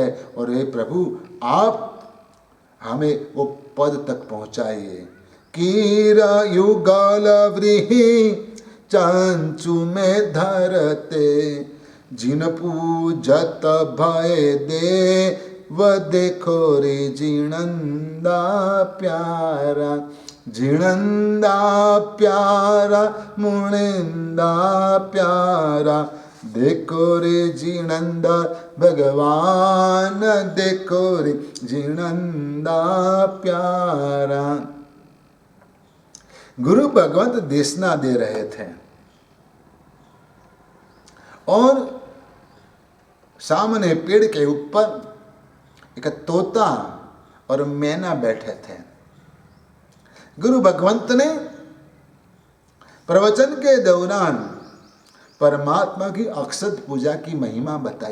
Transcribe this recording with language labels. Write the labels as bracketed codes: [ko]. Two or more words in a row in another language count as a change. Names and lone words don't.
[hi] और हे प्रभु आप हमें वो पद तक पहुंचाइए। कीरा युगल व्रीहि चंचु में धरते, जिन पूजत भय दे व देखो रे जिनंदा प्यारा। जिनंदा प्यारा मुनिंदा प्यारा, देखो रे जिनंदा भगवान, देखो रे जिनंदा प्यारा। गुरु भगवंत देशना दे रहे थे और सामने पेड़ के ऊपर एक तोता और मैना बैठे थे। गुरु भगवंत ने प्रवचन के दौरान परमात्मा की अक्षत पूजा की महिमा बताई।